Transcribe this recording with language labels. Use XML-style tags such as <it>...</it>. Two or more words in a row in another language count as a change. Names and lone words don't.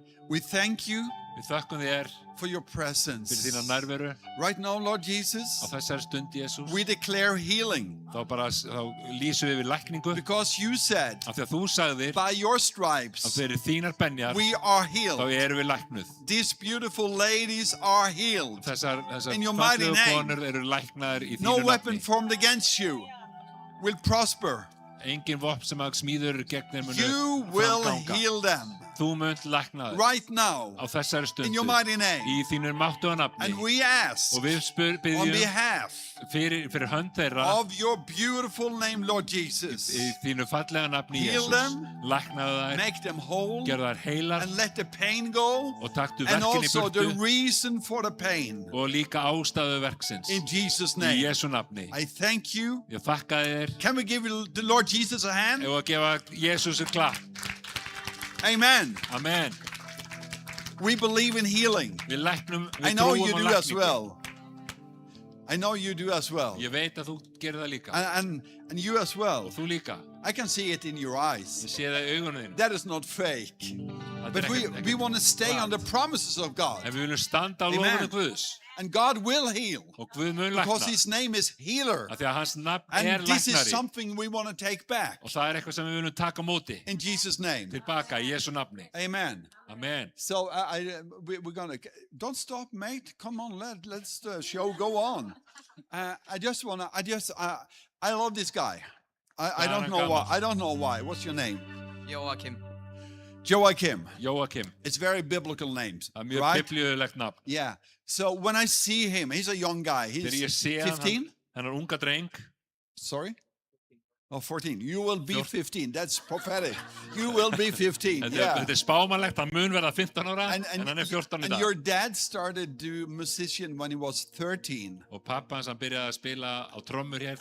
<en>we thank you</en> <is>við þökkum þér</is> <en>for your presence.</en> <is>fyrir þína nærveru</is> <en>Right now, Lord</en> <is>á</is> <en>Jesus,</en> <is>þessari stund, Jesús.</is> <en>we declare healing</en> <is>Þá lýsum við yfir lækningu</is> <en>because you said,</en> <is>af því að þú sagðir</is> <en>by your</en> <is>að</is> <en>stripes,</en> <is>fyrir þínar benjar</is> <en>we are</en> <is>þá</is> <en>healed.</en> <is>erum við læknuð.</is> <en>These beautiful ladies are healed.</en> <is>Þessar</is> <en>In your mighty</en> <is>fallegu</is> <en>name.</en> <is>konur eru læknaðar í</is> <en>No</en> <is>þínu</is> <en>weapon</en> <is>nafni.</is> <en>formed against you will prosper.</en> <is>Engin vopn sem að smíður gegn þeim munu</is> <en>You will</en> <is>framganga.</is> <en>heal them</en> <is>Þú munt lækna þau</is> <en>right now</en> <is>á þessari</is> <en>in your</en> <is>stundu</is> <en>mighty name.</en> <is>í þínu máttu og nafni.</is> <en>And we ask</en> <is>Og við</is> <en>on</en> <is>byggjum</is> <en>behalf</en> <is>fyrir hönd þeirra</is> <en>of your beautiful name, Lord Jesus,</en> <is>í þínu fallega nafni</is> <en>Heal</en> <is>Jesús.</is> <en>them.</en> <is>Læknaðu þær,</is> <en>make them whole</en> <is>gerðu þær heilar</is> <en>and let the pain go,</en> <is>og taktu</is> <en>and</en> <is>verkin í</is> <en>also the</en> <is>burtu</is> <en>reason for the pain.</en> <is>og líka ástæðu verksins</is> <en>In Jesus'</en> <is>í</is> <en>name,</en> <is>Jesu nafni.</is> <en>I thank you.</en> <is>Ég þakka þér.</is> <en>Can we give the Lord Jesus a hand?</en> <is>Ef að gefa Jesús klapp.</is> <en>Amen.</en> <is>Amen.</is> <en>We believe in healing.</en> <is>Við læknum,</is> <en>I</en> <is>við</is> <en>know</en> <is>trúum</is> <en>you</en> <is>á</is> <en>do as</en> <is>lækningu.</is> <en>well. I know you do as well.</en> <is>Ég veit að þú gerir það líka.</is> <en>And you as well.</en> <is>Og þú líka.</is> <en>I can see it in your eyes.</en> <is>Ég sé það í augunum þín.</is> <en>That is not fake.</en> <is>Þetta</is> <en>But</en> <is>er ekkert-</is> <en>we want to stay on the Right. promises of God.</en> <is>En við viljum standa á</is> <en>Amen.</en> <is>lofinu Guðs.</is> <en>And God will heal</en> <is>Og Guð mun</is> <en>because</en> <is>lækna.</is> <en>his name is healer.</en> <is>Af því að hans nafn</is> <en>And this is</en> <is>læknari.</is> <en>something we want to take back</en> <is>Og það eitthvað sem við viljum taka á móti.</is> <en>in Jesus' name.</en> <is>Tilbaka í Jesu nafni.</is> <en>Amen.</en> <is>Amen.</is> <en>So we're going to, don't stop, mate. Come on, let's the show go on. I just want to, I love this guy. I don't know why. I don't know why. What's your name? Joachim. Joachim.</en> <is>Jóakim.</is> <en>It's very biblical names,</en> <is>Það er mjög</is> <en>right?</en> <is>biblíulegt nafn.</is> <en>Yeah. So when I see him, he's a young guy.</en> <is>Þegar ég</is> <en>He's</en> <is>sé hann, 15. hann er unga dreng.</is> <en>Sorry? Oh, 14. You will be 14. 15. That's prophetic. You will be 15.</en> <is>Þetta</is> <en>Yeah.</en> <is>er spámanlegt, hann mun verða 15 ára, en hann er 14 í</is> <en>and</en> <is>dag.</is> <en>your dad started do musician when he was 13.</en> <is>Og pappa hans hann byrjaði að spila á trommur hér</is>